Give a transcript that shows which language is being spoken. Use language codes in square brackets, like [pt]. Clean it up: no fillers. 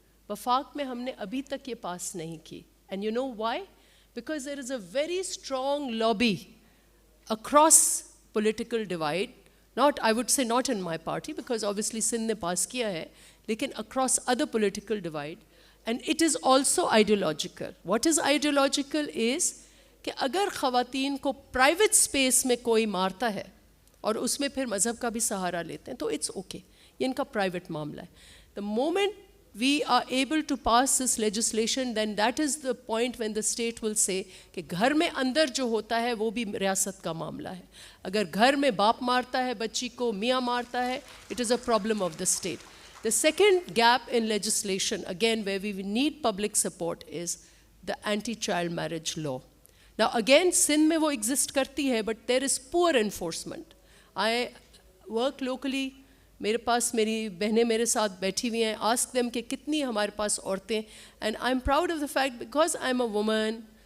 [ur] وفاق میں ہم نے ابھی تک یہ پاس نہیں کی. [en] And you know why? Because there is a very strong lobby across political divide. Not, I would say not in my party, because obviously Sindh [ur] نے پاس کیا ہے, لیکن [en] across other political divide. And it is also ideological. What is ideological is [ur] کہ اگر خواتین کو private space میں کوئی مارتا ہے اور اس میں پھر مذہب کا بھی سہارا لیتے ہیں تو [en] it's okay. [ur] یہ ان کا private معاملہ ہے. [en] The moment we are able to pass this legislation, then that is the point when the state will say [ur] کہ گھر میں اندر جو ہوتا ہے وہ بھی ریاست کا معاملہ ہے. اگر گھر میں باپ مارتا ہے بچی کو, میاں مارتا ہے, [en] it is a problem of the state. The second gap in legislation, again where we need public support, is the anti-child marriage law. Now again Sindh [ur] میں وہ [en] exist [ur] کرتی ہے, [en] but there is poor enforcement. I work locally. [ur] میرے پاس میری بہنیں میرے ساتھ بیٹھی ہوئی ہیں. [en] ask them [ur] کہ کتنی ہمارے پاس عورتیں, [en] And I am proud of the fact because I am a woman.